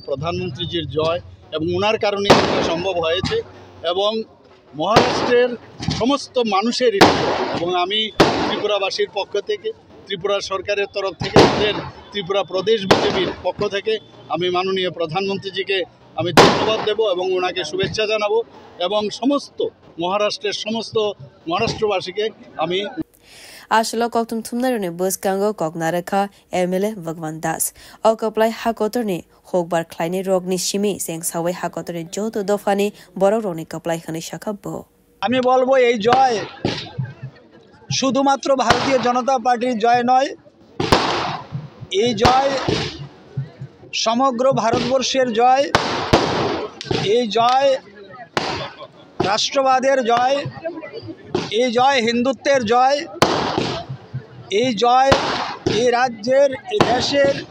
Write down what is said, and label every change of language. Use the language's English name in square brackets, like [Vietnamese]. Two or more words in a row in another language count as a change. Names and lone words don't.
[Bangla] প্রধানমন্ত্রীজির জয় এবং ওনার কারণে এটা সম্ভব হয়েছে এবং মহারাষ্ট্রের সমস্ত মানুষের এবং আমি ত্রিপুরাবাসীর পক্ষ থেকে ত্রিপুরা সরকারের তরফ থেকে আমাদের ত্রিপুরা প্রদেশ বিজেপির পক্ষ থেকে আমি মাননীয় প্রধানমন্ত্রীজিকে আমি ধন্যবাদ দেব এবং ওনাকে শুভেচ্ছা জানাবো এবং সমস্ত মহারাষ্ট্রের সমস্ত মহারাষ্ট্রবাসীকে আমি [Kok Borok] Ashla koktum tumnarune buskango koknarakha MLA Bhagwan Das okaplai hakotorni hokbar khlaini rogni shimi seng sawai hakotorni joto dofani boro roni kaplai khani shakabbo [Bangla] আমি বলবো এই জয় শুধুমাত্র ভারতীয় জনতা পার্টির জয় নয় এই জয় সমগ্র ভারতবর্ষের জয় এই জয় রাষ্ট্রবাদের জয় এই জয় হিন্দুত্বের জয় এই জয় এই রাজ্যের এই দেশের